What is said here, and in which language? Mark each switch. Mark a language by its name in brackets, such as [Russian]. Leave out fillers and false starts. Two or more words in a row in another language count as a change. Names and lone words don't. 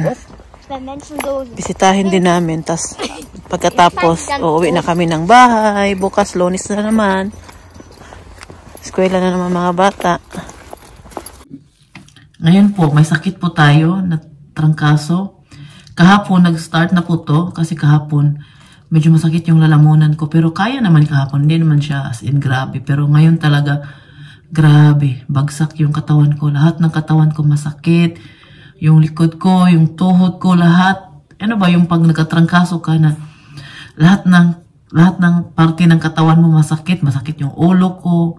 [German] Wenn Menschen so sind. [Filipino] Bisitahin din namin. Tas pagkatapos, uuwi na kami ng bahay. Bukas, Lunes na naman. Eskwela na naman mga bata. Ngayon po, may sakit po tayo na trangkaso. Kahapon, nag-start na po to. Kasi kahapon, medyo masakit yung lalamunan ko. Pero kaya naman kahapon. Hindi naman siya [English] as in [Filipino] grabe. Pero ngayon talaga, grabe, bagsak yung katawan ko. Lahat ng katawan ko masakit. Yung likod ko, yung tuhod ko, lahat. Ano ba yung pag nagkatrangkaso ka na lahat ng parte ng katawan mo masakit. Masakit yung ulo ko.